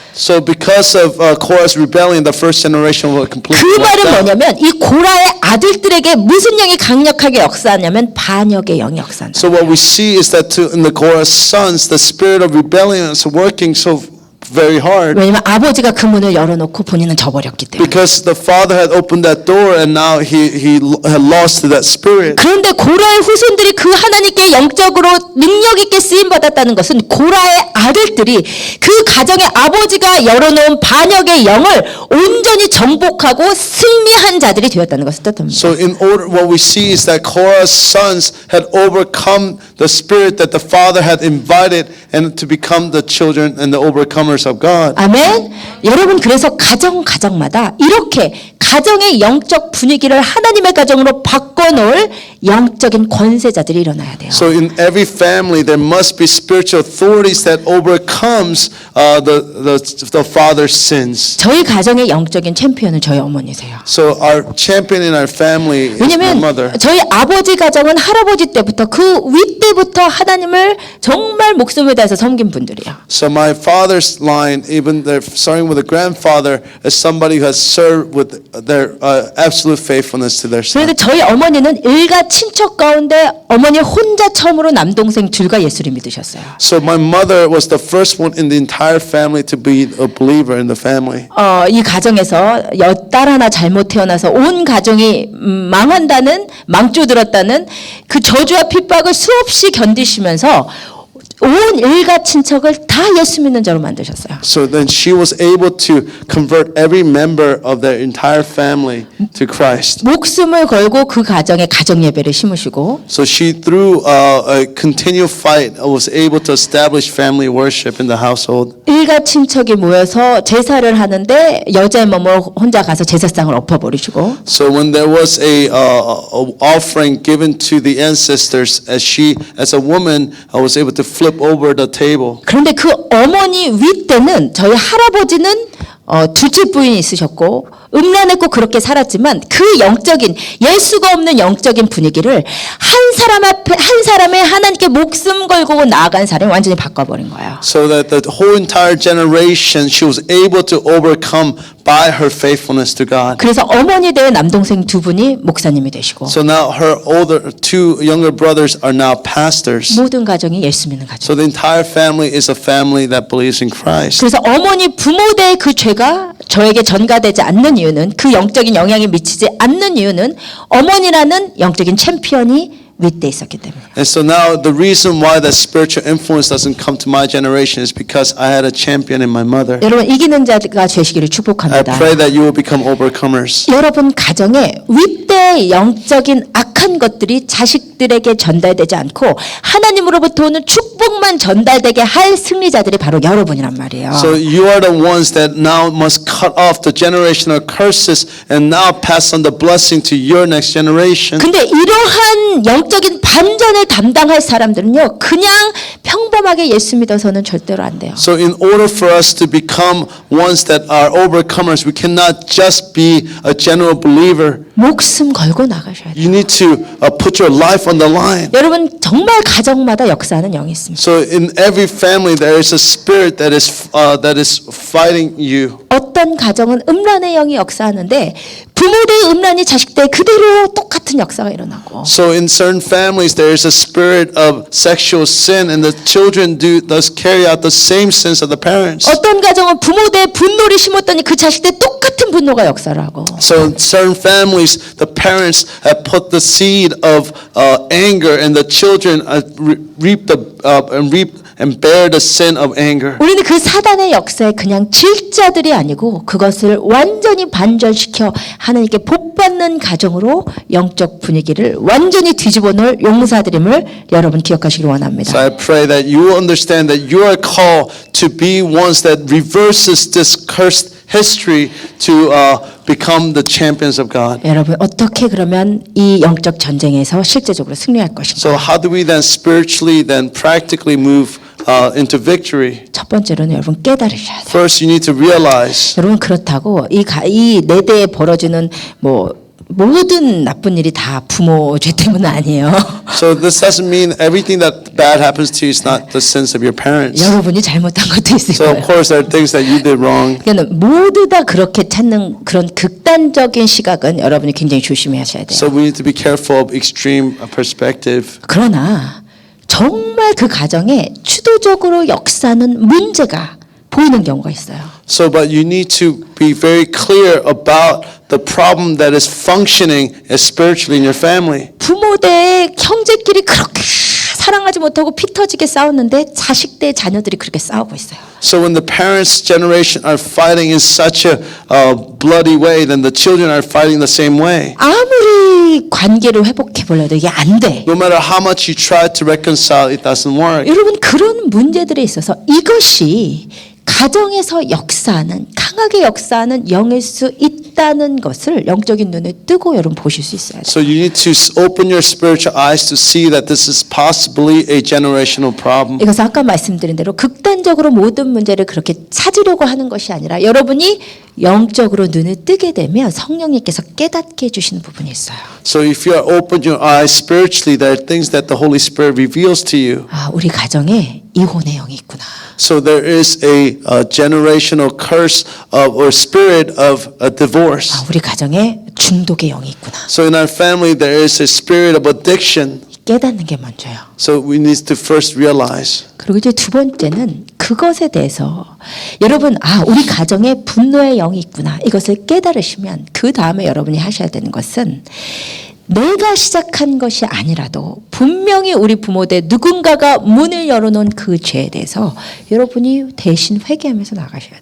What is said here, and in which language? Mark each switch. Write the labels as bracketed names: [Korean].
[English] So because of Korah's rebellion, the first generation will completely [Korean] 그 [English] wiped [Korean] 말은 [English] out. [Korean] 뭐냐면 이 고라의 아들들에게 무슨 영이 강력하게 역사하냐면 반역의 영이 역사한다. [English] So what we see is that in the Korah's sons, the spirit of rebellion is working so very hard. [Korean] 왜냐면 아버지가 그 문을 열어놓고 본인은 저버렸기 때문에. [English] Because the father had opened that door and now he had lost that spirit. [Korean] 그런데 고라의 후손들이 그 하나님께 영적으로 능력 있게 쓰임 받았다는 것은 고라의 아들들이 그 가정의 아버지가 열어놓은 반역의 영을 온전히 정복하고 승리한 자들이 되었다는 것을 뜻합니다. [English] So in order, what we see is that Korah's sons had overcome the spirit that the father had invited and to become the children and the overcomers of God. [Korean] 아멘. 여러분 그래서 가정마다 이렇게 가정의 영적 분위기를 하나님의 가정으로 바꿔놓을 영적인 권세자들이 일어나야 돼요. [English] So in every family there must be spiritual authorities that overcomes the father's sins. [Korean] 저희 가정의 영적인 챔피언은 저희 어머니세요. [English] So our champion in our family is my [Korean] 왜냐면 [English] mother. [Korean] 저희 아버지 가정은 할아버지 때부터 그 윗때부터 하나님을 정말 목숨을 다해서 섬긴 분들이야. [English] So my father's line, even starting with the grandfather, is somebody who has served with their absolute faithfulness to their son. [Korean] 그런데 저희 어머니는 일가 친척 가운데 어머니 혼자 처음으로 남동생 둘과 예수를 믿으셨어요. [English] So my mother was the first one in the entire family to be a believer in the family. [Korean] 이 가정에서 딸 하나 잘못 태어나서 온 가정이 망한다는 망조들었다는 그 저주와 핍박을 수없이 견디시면서 온 일가 친척을 다 예수 믿는 자로 만드셨어요. [English] So then she was able to convert every member of their entire family to Christ. [Korean] 목숨을 걸고 그 가정에 가정 예배를 심으시고 [English] So she, through a continual fight, was able to establish family worship in the household. [Korean] 일가 친척이 모여서 제사를 하는데 여자의 몸을 혼자 가서 제사상을 엎어버리시고 [English] So when there was a offering given to the ancestors, as a woman, was able to flip over the table. [Korean] 그런데 그 어머니 윗때는 저희 할아버지는 둘째 부인이 있으셨고 음란했고 그렇게 살았지만 그 영적인 예수가 없는 영적인 분위기를 한 사람의 하나님께 목숨 걸고 나아간 사람이 완전히 바꿔버린 거예요. [English] So that the whole entire generation, she was able to overcome by her faithfulness to God. [Korean] 그래서 어머니 대의 남동생 두 분이 목사님이 되시고 [English] So now her two younger brothers are now pastors. [Korean] 모든 가정이 예수 믿는 가정. [English] So the entire family is a family that believes in Christ. [Korean] 그래서 어머니 부모 대의 그 죄가 저에게 전가되지 않는 이유는 그 영적인 영향이 미치지 않는 이유는 어머니라는 영적인 챔피언이 윗대 있었기 때문에. [English] And so now the reason why that spiritual influence doesn't come to my generation is because I had a champion in my mother. [Korean] 여러분 이기는 자가 되시기를 [English] I [Korean] 축복합니다. [English] pray that you will become overcomers. [Korean] 여러분 가정에 윗대의 영적인 악한 것들이 자식들에게 전달되지 않고 하나님으로부터 오는 축복만 전달되게 할 승리자들이 바로 여러분이란 말이에요. [English] So you are the ones that now must cut off the generational curses and now pass on the blessing to your next generation. [Korean] 근데 이러한 영적인 반전을 담당할 사람들은요 그냥 평범하게 예수 믿어서는 절대로 안 돼요. [English] So in order for us to become ones that are overcomers, we cannot just be a general believer. [Korean] 목숨 걸고 나가셔야 돼요. [English] You need to put your life on the line. [Korean] 여러분 정말 가정마다 역사하는 영이 있습니다. [English] So in every family there is a spirit that is fighting you. [Korean] 어떤 가정은 음란의 영이 역사하는데 부모들의 음란이 자식들 그대로 똑같이 똑같은 역사가 일어나고 [English] So in certain families, there is a spirit of sexual sin, and the children thus carry out the same sins of the parents. [Korean] 어떤 가정은 부모대에 분노를 심었더니 그 자식들 똑같은 분노가 역사를 하고 [English] So in certain families, the parents have put the seed of anger, and the children reap and bear the sin of anger. [Korean] 우리는 그 사단의 역사에 그냥 질자들이 아니고 그것을 완전히 반전시켜 하나님께 복받는 가정으로 영적 분위기를 완전히 뒤집어 놓을 용사들임을 여러분 기억하시기 원합니다. [English] So I pray that you will understand that you are called to be ones that reverses this cursed history to become the champions of God. [Korean] 여러분 어떻게 그러면 이 영적 전쟁에서 실제적으로 승리할 것인가? [English] So how do we then spiritually, then practically move into victory? [Korean] 첫 번째로는 여러분 깨달으셔야 돼요. [English] First, you need to realize. [Korean] 여러분 그렇다고 이 네 대에 벌어지는 모든 나쁜 일이 다 부모 죄 때문은 아니에요. [English] So this doesn't mean everything that bad happens to you is not the sins of your parents. [Korean] 여러분이 잘못한 것도 있을 [English] So of [Korean] 거예요. [English] course there are things that you did wrong. [Korean] 그러니까 모두 다 그렇게 찾는 그런 극단적인 시각은 여러분이 굉장히 조심하셔야 돼요. [English] So we need to be careful of extreme perspective. [Korean] 그러나 정말 그 가정에 주도적으로 역사하는 문제가 보이는 경우가 있어요. [English] So but you need to be very clear about the problem that is functioning as spiritually in your family. [Korean] 부모대 형제끼리 그렇게 사랑하지 못하고 피 터지게 싸웠는데 자식 대 자녀들이 그렇게 싸우고 있어요. [English] So when the parents' generation are fighting in such a bloody way, then the children are fighting the same way. [Korean] 아무리 관계를 회복해 보려도 이게 안 돼. [English] No matter how much you try to reconcile, it doesn't work. [Korean] 여러분 그런 문제들에 있어서 이것이 가정에서 역사하는 강하게 역사하는 영일 수 있다는 것을 영적인 눈에 뜨고 여러분 보실 수 있어야 돼요. [English] So you need to open your spiritual eyes to see that this is possibly a generational problem. [Korean] 이것은 아까 말씀드린 대로 극단적으로 모든 문제를 그렇게 찾으려고 하는 것이 아니라 여러분이 영적으로 눈을 뜨게 되면 성령님께서 깨닫게 해주시는 부분이 있어요. [English] So if you are open your eyes spiritually, there are things that the Holy Spirit reveals to you. [Korean] 아, 우리 가정에 이혼의 영이 있구나. [English] So there is a generational curse or spirit of a divorce. [Korean] 아, 우리 가정에 중독의 영이 있구나. [English] So in our family there is a spirit of addiction. [Korean] 깨닫는 게 먼저요. [English] So we need to first realize. [Korean] 그리고 이제 두 번째는 그것에 대해서 여러분 우리 가정에 분노의 영이 있구나 이것을 깨달으시면 그 다음에 여러분이 하셔야 되는 것은 내가 시작한 것이 아니라도 분명히 우리 부모대 누군가가 문을 열어놓은 그 죄에 대해서 여러분이 대신 회개하면서 나가셔야 돼요.